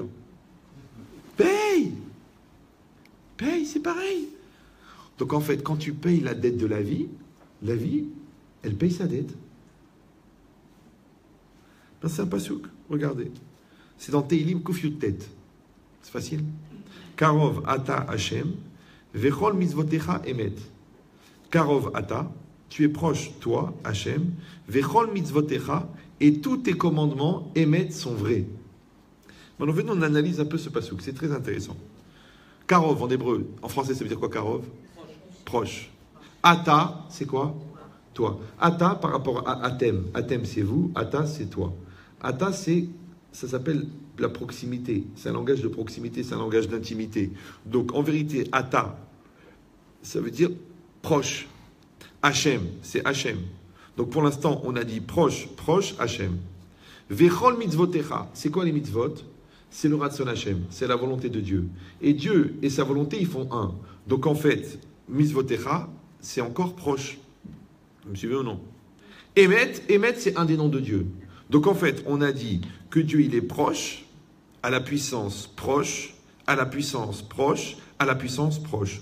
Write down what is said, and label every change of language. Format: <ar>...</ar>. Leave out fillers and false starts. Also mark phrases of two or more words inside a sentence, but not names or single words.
<fr>Paye, c'est pareil. Donc, en fait, quand tu payes la dette de la vie, elle paye sa dette. Ben, c'est un pasouk. Regardez. C'est dans Teilim</fr> <he>קוף יוד טית.</he> <fr>C'est facile.</fr> <he>קרוב אתה השם, וכל מצותיך אמת. קרוב אתה,</he> <fr>tu es proche, toi,</fr> <he>השם, וכל מצותיך,</he> <fr>et tous tes commandements émettent sont vrais. Maintenant, venons, on analyse un peu ce passouk, c'est très intéressant. Karov en hébreu, en français, ça veut dire quoi, Karov? Proche. Ata, c'est quoi? Toi. Ata par rapport à Atem. Atem, c'est vous. Ata, c'est toi. Ata, ça s'appelle la proximité. C'est un langage de proximité, c'est un langage d'intimité. Donc, en vérité, Ata, ça veut dire proche. Hachem, c'est Hachem. Donc, pour l'instant, on a dit proche, proche, Hachem.</fr> <he>וכל מצותיך,</he> <fr>c'est quoi les mitzvot? C'est le</fr> <he>רצון השם,</he> <fr>c'est la volonté de Dieu. Et Dieu et sa volonté, ils font un. Donc, en fait, mitzvotecha, c'est encore proche. Vous me suivez ou non? Emet, c'est un des noms de Dieu. Donc en fait, on a dit que Dieu, il est proche, à la puissance proche, à la puissance proche, à la puissance proche.</fr>